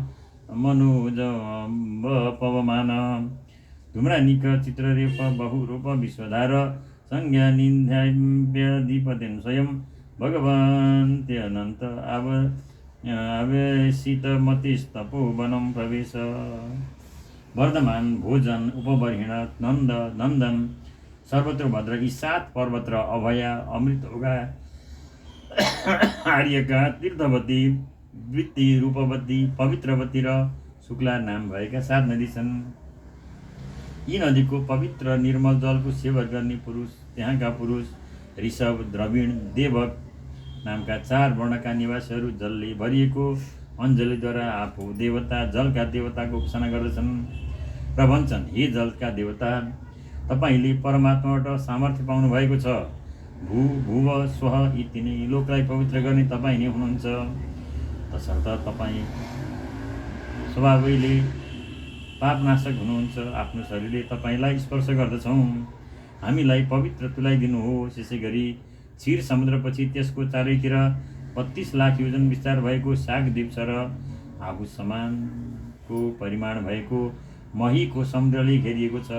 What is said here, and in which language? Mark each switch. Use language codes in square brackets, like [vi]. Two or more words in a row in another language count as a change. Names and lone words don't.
[sa] मनोजव पवमान धूम्रानिक चित्ररेफ बहुरूप विश्वधार संज्ञानिध्याव्यधिपतिं स्वयं भगवन्त्यनन्त आवेशितमतिस्तपोवनं प्रवेश [ne] वर्धमान भोजन उपबर्हिण नन्दन सर्वत्र भद्र यी 7 पर्वत र अभया अमृतोगा आर्यका तीर्थवती वृत्ति रूपवती पवित्रवती र शुक्ला नाम भएका 7 नदी छन्। यी नदीको पवित्र निर्मल जलको सेवा गर्ने पुरुष त्यहाँका पुरुष ऋषभ द्रविण देवक नामका 4 वर्णका निवासीहरू जलले भरिएको अञ्जलीद्वारा आफू देवता जलका देवताको उपासना गर्दछन् र भन्छन्, हे जलका देवता, तपाईले परमात्माबाट सामर्थ्य पाउनु भएको छ। भुव स्वः यी 3 लोकलाई पवित्र गर्ने तपाईँ नै हुनुहुन्छ। तसर्थ तपाईँ स्वभावैले पापनाशक हुनुहुन्छ। आफ्नो शरीरले तपाईँलाई स्पर्श गर्दछौँ। हामीलाई पवित्र तुल्याइदिनुहोस्। यसै गरी क्षीर समुद्रपछि त्यसको चारैतिर 32 लाख योजन विस्तार भएको सागद्वीप छ र आफू समानको परिमाण भएको महीको समुद्रले घेरिएको छ।